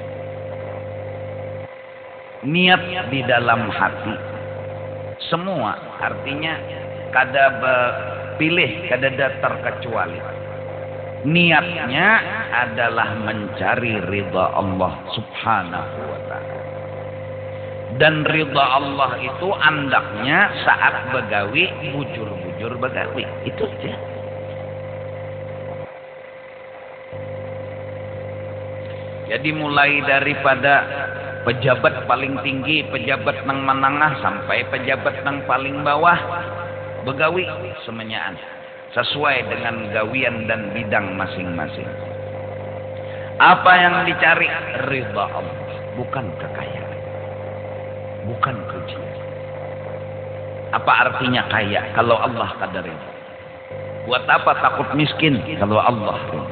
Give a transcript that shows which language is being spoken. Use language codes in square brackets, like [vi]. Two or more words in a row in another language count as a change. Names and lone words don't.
[id] Niat di dalam hati. [bjn] Semua artinya kada pilih, kada terkecuali. [id] Niatnya adalah mencari ridha Allah [ar] سبحانه وتعالى. [bjn] Dan ridha Allah itu andaknya saat begawi, bujur-bujur begawi. Itu aja. Jadi mulai daripada pejabat paling tinggi, pejabat nang menengah sampai pejabat nang paling bawah, begawi semenyaan sesuai dengan gawian dan bidang masing-masing. [id] Apa yang dicari? Ridha Allah, bukan kekayaan, bukan pujian. Apa artinya kaya kalau Allah kadarin? Buat apa takut miskin kalau Allah ridha?